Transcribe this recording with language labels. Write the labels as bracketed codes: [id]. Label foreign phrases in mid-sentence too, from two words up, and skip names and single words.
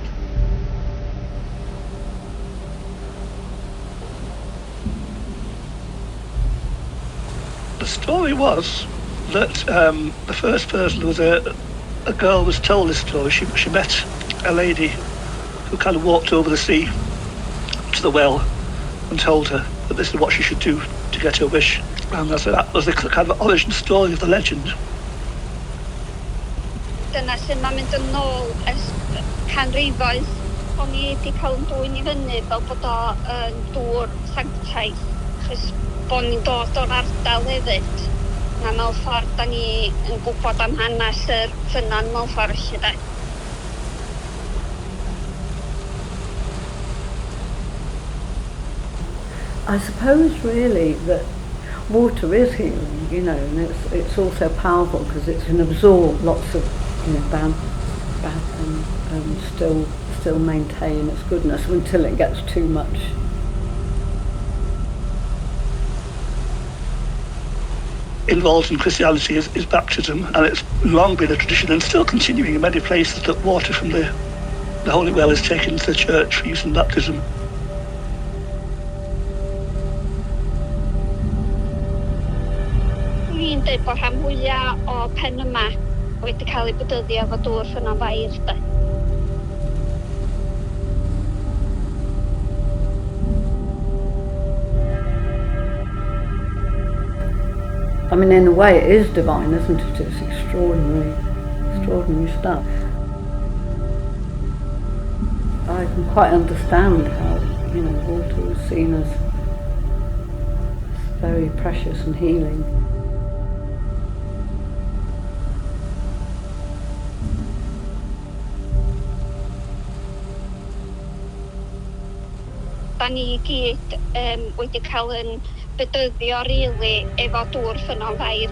[en] The story was that the first person was a girl was told this story. She met a lady who kind of walked over the sea to the well and told her that this is what she should do to get her wish. And that was the kind of origin story of the legend. [cy] Dyna sy'n ma'n mynd yn ôl ers canrifoedd. O'n i wedi cael yn dwyn i fyny fel bod o yn dŵr sanctaidd, achos bod ni'n dod o'r ardal hefyd. Na mewn ffordd da ni yn gwybod am hanes yr ffynnon mewn ffordd felly de. [en] I suppose really that water is healing, and it's also powerful because it can absorb lots of bad and still maintain its goodness until it gets too much. Involved in Christianity is baptism, and it's long been a tradition and still continuing in many places that water from the holy well is taken to the church for use in baptism. [cy] Dwi'n dweud bod rhan fwyaf o pen yma wedi cael ei bydyddio efo dŵr ffynnon fair de. [en] I mean, in a way it is divine, isn't it? It's extraordinary stuff. I can quite understand how, water was seen as very precious and healing. [cy] Da ni gyd wedi cael yn bydyddio rili efo dŵr ffynnon fair.